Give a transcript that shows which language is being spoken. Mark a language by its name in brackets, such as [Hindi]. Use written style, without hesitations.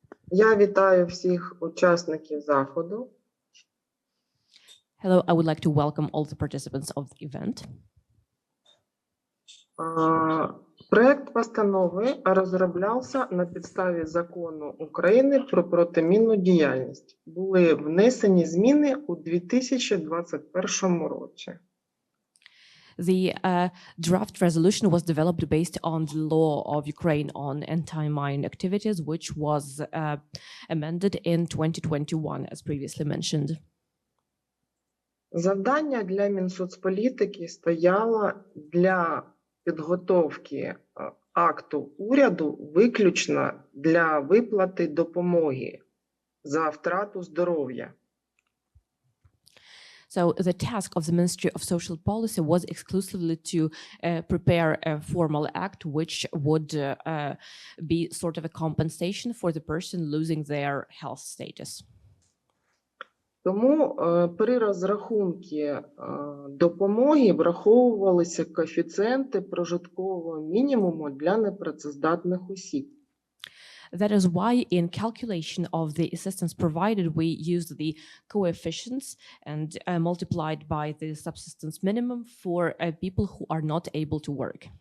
[Ukrainian] Я вітаю всіх учасників заходу. [English] Hello, I would like to welcome all the participants of the event. [Ukrainian] Проект постанови розроблявся на підставі закону України про протимінну діяльність. Були внесені зміни у 2021 році. [English] The draft resolution was developed based on the law of Ukraine on anti-mine activities, which was amended in 2021, as previously mentioned. [Ukrainian] Завдання для Мінсоцполітики стояло для підготовки акту уряду виключно для виплати допомоги за втрату здоров'я. [English] So the task of the Ministry of Social Policy was exclusively to prepare a formal act which would be sort of a compensation for the person losing their health status. [Ukrainian] Тому при розрахунку допомоги враховувалися коефіцієнти прожиткового мінімуму для непрацездатних осіб. [English] That is why in calculation of the assistance provided, we used the coefficients and multiplied by the subsistence minimum for people who are not able to work.